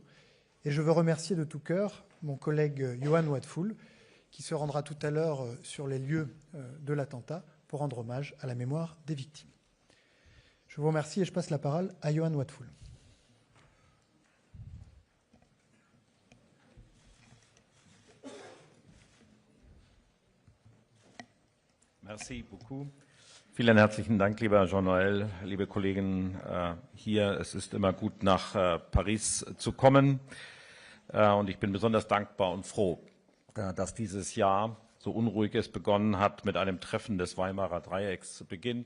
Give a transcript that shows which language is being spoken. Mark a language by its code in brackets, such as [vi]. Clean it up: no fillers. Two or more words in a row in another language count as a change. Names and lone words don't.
[fr] Et je veux remercier de tout cœur mon collègue Johan Wattfull, qui se rendra tout à l'heure sur les lieux de l'attentat pour rendre hommage à la mémoire des victimes. Je vous remercie et je passe la parole à Johan Wattfull. Merci beaucoup. [de] Vielen herzlichen Dank, lieber Jean-Noël, liebe Kollegen hier. Es ist immer gut, nach Paris zu kommen. Und ich bin besonders dankbar und froh, dass dieses Jahr, so unruhig es begonnen hat, mit einem Treffen des Weimarer Dreiecks beginnt.